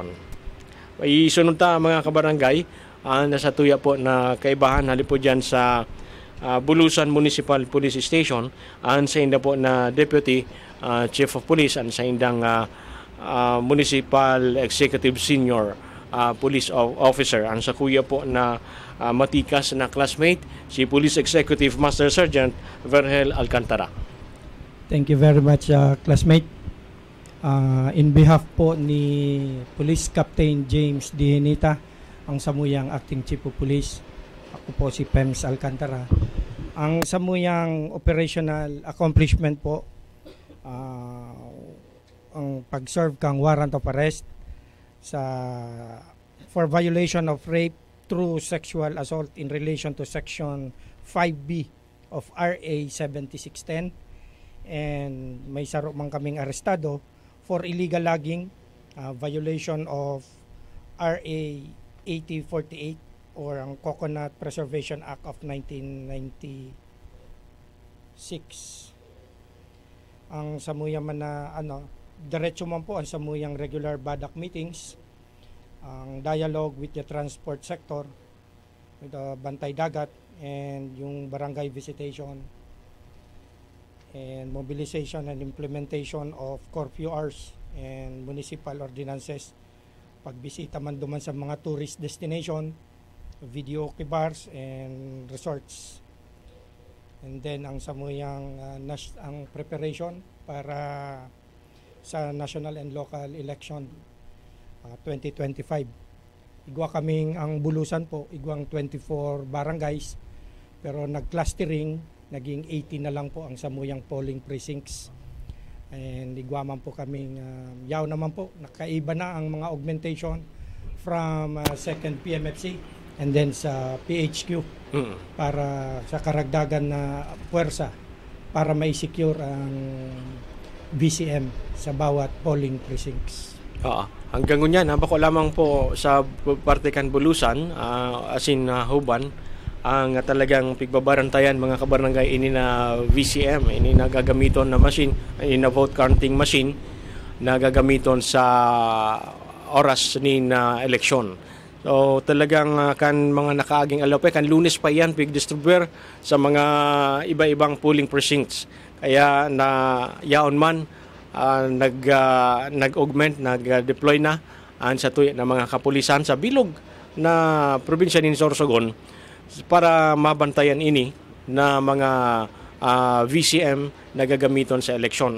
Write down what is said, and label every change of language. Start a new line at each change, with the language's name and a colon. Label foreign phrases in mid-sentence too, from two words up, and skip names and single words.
Bikol: Isunod ta mga kabarangay nasa tuya po na kaibahan halip po dyan sa Bulusan Municipal Police Station sa inda po na Deputy Chief of Police sa indang Municipal Executive Senior Police Officer ang sa kuya po na matikas na classmate si Police Executive Master Sergeant Vergel Alcantara.
English: Thank you very much classmate. In behalf
Bikol: po ni Police Captain James Dihenita, ang Samuyang Acting Chief of Police, ako po si Pems Alcantara. Ang Samuyang operational accomplishment po ang pag-serve kang
English: warrant of arrest for violation of rape through sexual assault in relation to section 5B of RA 7610, and
Bikol: may saro man kaming arestado
English: for illegal logging, violation of RA 8048 or ang Coconut Preservation Act of 1996.
Bikol: Ang Samuyang man na diretso man po ang Samuyang
English: regular BADAC meetings,
Bikol: ang
English: dialogue with the transport sector, with the Bantay Dagat, and
Bikol: yung
English: barangay visitation, and mobilization and implementation of curfew hours and municipal ordinances,
Bikol: pagbisita man duman sa mga
English: tourist destination, video bars and resorts. And then
Bikol: ang samuyang ang preparation para sa
English: national and local election 2025.
Bikol: Igwa kaming ang bulusan po, igwang 24 barangays, pero nag-clustering, naging 80 na lang po ang samuyang
English: polling precincts.
Bikol: And igwa man po kaming, yaw naman po, nakaiba na ang mga
English: augmentation from 2nd PMFC and then
Bikol: sa PHQ para sa karagdagan na puwersa para ma-secure ang VCM sa bawat
English: polling precincts.
Bikol: Hanggang ngunyan, bako lamang po sa Partikan Bulusan, Huban, ang talagang pigbabarantayan mga kabarangay ini na VCM, ini na gagamiton na machine, ini na
English: vote counting machine
Bikol: na gagamiton sa oras ni na eleksyon. So talagang kan mga nakaaging alape, kan Lunes pa yan pig-distribuer sa mga iba-ibang polling precincts. Kaya na yaon man nag-augment, nag-deploy na sa tuya ng mga kapulisan sa bilog na probinsya ni Sorsogon para mabantayan ini na mga VCM na gagamiton sa eleksyon.